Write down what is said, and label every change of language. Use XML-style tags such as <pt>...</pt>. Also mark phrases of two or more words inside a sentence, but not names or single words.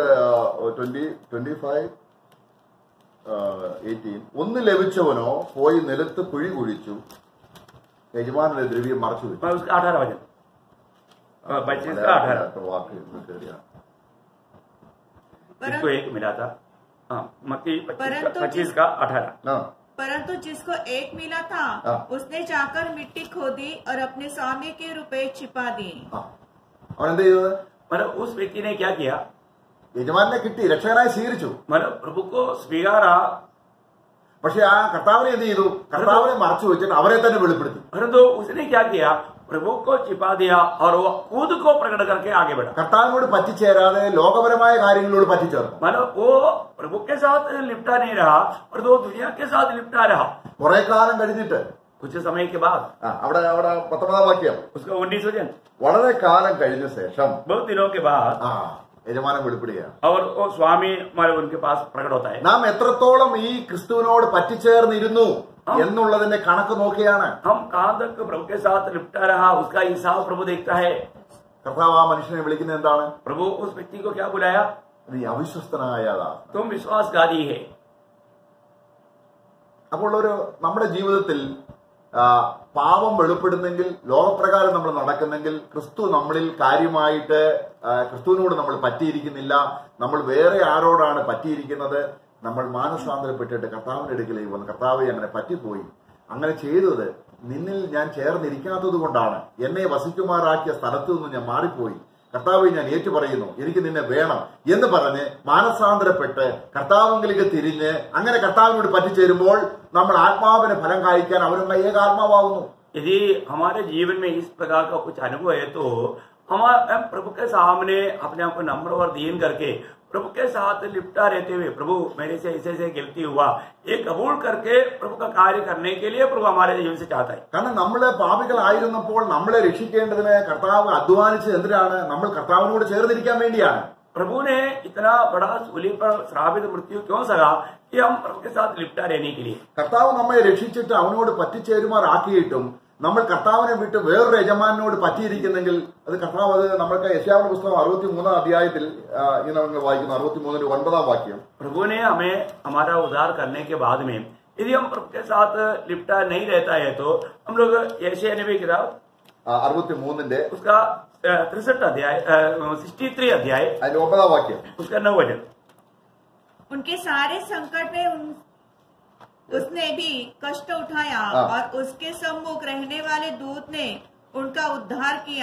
<ml>25:18 ഒന്ന് ലഭിച്ചവനോ പോയി നിലത്ത് കുഴി കുഴിച്ചു, യജമാനന്റെ ദ്രവ്യം മറച്ചു വെച്ചു.</ml> <hi>18 वचन 25 का 18 जिसको एक मिला था। मत्ती 25 का 18। परंतु जिसको एक मिला था उसने जाकर मिट्टी खोदी और अपने स्वामी के रुपए छिपा दिए।</hi> <ml>അവൻ എന്ത് ചെയ്തത്?</ml> <hi>मतलब उस व्यक्ति ने क्या किया?</hi> <ml>യജമാനെ കിട്ടി, രക്ഷകനായി സ്വീകരിച്ചു.</ml> <hi>मतलब प्रभु को स्वीकारा,</hi> <ml>പക്ഷെ ആ കർത്താവിനെ എന്ത് ചെയ്തു? കർത്താവിനെ മറച്ചു വെച്ചിട്ട് അവരെ തന്നെ വെളിപ്പെടുത്തി.</ml> <hi>परंतु उसने क्या किया? प्रभु को छिपा दिया और वो खुद को प्रकट करके आगे बढ़ा।</hi> <ml>കർത്താവിനോട് പറ്റിച്ചേരാതെ ലോകപരമായ കാര്യങ്ങളോട് പറ്റിച്ചേർന്നു.</ml> <hi>मतलब वो प्रभु के साथ लिपटा नहीं रहा और वो दुनिया के साथ लिपटा रहा।</hi> <ml>കുറെ കാലം കഴിഞ്ഞിട്ട്</ml> <hi>कुछ समय के बाद</hi> <ml>അവിടെ 19 വാക്യം,</ml> <hi>उसका 19 वचन,</hi> <ml>വളരെ കാലം കഴിഞ്ഞ ശേഷം</ml> <hi>बहुत दिनों के बाद</hi> <ml>യജമാനൻ വെളിപ്പെടുകയാണ്.</ml> <hi>और वो स्वामी हमारे उनके पास प्रकट होता है।</hi> <ml>നാം എത്രത്തോളം ഈ ക്രിസ്തുവിനോട് പറ്റിച്ചേർന്നിരുന്നു എന്നുള്ളതിന്റെ കണക്ക് നോക്കിയാണ്.</ml> <hi>हम कहाँ तक प्रभु के साथ लिपटा रहा उसका हिसाब प्रभु देखता है।</hi> <ml>കർത്താവ് ആ മനുഷ്യനെ വിളിക്കുന്നത് എന്താണ്?</ml> <hi>प्रभु उस व्यक्ति को क्या बुलाया?</hi> <ml>നീ അവിശ്വസ്തനായതാ,</ml> <hi>तुम विश्वासघाती है।</hi> <ml>അപ്പോൾ നമ്മുടെ ജീവിതത്തിൽ പാപം വെളിപ്പെടുന്നെങ്കിൽ, ലോകപ്രകാരം നമ്മൾ നടക്കുന്നെങ്കിൽ, ക്രിസ്തു നമ്മളിൽ കാര്യമായിട്ട് ക്രിസ്തുവിനോട് നമ്മൾ പറ്റിയിരിക്കുന്നില്ല, നമ്മൾ വേറെ ആരോടാണ് പറ്റിയിരിക്കുന്നത്, നമ്മൾ മാനസാന്തരപ്പെട്ടിട്ട് കർത്താവിന്റെ അടുക്കലേക്ക് വന്ന് കർത്താവെ അങ്ങനെ പറ്റിപ്പോയി, അങ്ങനെ ചെയ്തത് നിന്നിൽ ഞാൻ ചേർന്നിരിക്കാത്തത് കൊണ്ടാണ്, എന്നെ വസിക്കുമാറാക്കിയ സ്ഥലത്തു നിന്ന് ഞാൻ മാറിപ്പോയി, കർത്താവെ ഞാൻ ഏറ്റുപറയുന്നു, എനിക്ക് നിന്നെ വേണം എന്ന് പറഞ്ഞ് മാനസാന്തരപ്പെട്ട് കർത്താവിലേക്ക് തിരിഞ്ഞ് അങ്ങനെ കർത്താവിനോട് പറ്റിച്ചേരുമ്പോൾ നമ്മൾ ആത്മാവിന് ഫലം കായ്ക്കാൻ അവനുള്ള ഏകാത്മാവാകുന്നു.</ml> <hi>यदि हमारे जीवन में इस प्रकार का कुछ अनुभव है तो हम प्रभु के सामने अपने आप को नम्र और दीन करके प्रभु के साथ लिपटा रहते हुए, प्रभु मेरे से ऐसे गलती हुआ, ये कबूल करके प्रभु का कार्य करने के लिए प्रभु हमारे जीवन से चाहता है।</hi> <ml>കാരണം നമ്മള് പാപികളായിരുന്നപ്പോൾ നമ്മളെ രക്ഷിക്കേണ്ടതിന് കർത്താവ് അധ്വാനിച്ചത് എന്തിനാണ്? നമ്മൾ കർത്താവിനോട് ചേർന്നിരിക്കാൻ വേണ്ടിയാണ്.</ml> <hi>प्रभु ने इतना बड़ा सूली पर श्रापित मृत्यु क्यों सगा? कि हम प्रभु के साथ लिपटा रहने के लिए।</hi> <ml>കർത്താവ് നമ്മെ രക്ഷിച്ചിട്ട് അവനോട് പറ്റിച്ചേരുമാറാക്കിയിട്ടും നമ്മൾ കർത്താവിനെ വിട്ട് വേറൊരു യജമാനോട് പറ്റിയിരിക്കുന്നെങ്കിൽ അത് കർത്താവ്, അത് നമ്മൾക്ക് യെശയ്യാവിന്റെ പുസ്തകം 63 അധ്യായത്തിൽ ഇങ്ങനെ നമ്മൾ വായിക്കുന്നു, 63:9 വാക്യം.</ml> <hi>प्रभु ने हमें हमारा उद्धार करने के बाद में यदि हम प्रभु के साथ लिपटा नहीं रहता है तो हम लोग यशायाह नबी की किताब 63 उसका 63 अध्याय 63 अध्याय</hi> <ml>അതിന്റെ 9 വാക്യം,</ml> <hi>उसका 9 वचन, उनके सारे संकट में उसने भी कष्ट उठाया और उसके सम्मुख रहने वाले दूत ने उनका उद्धार किया।</hi>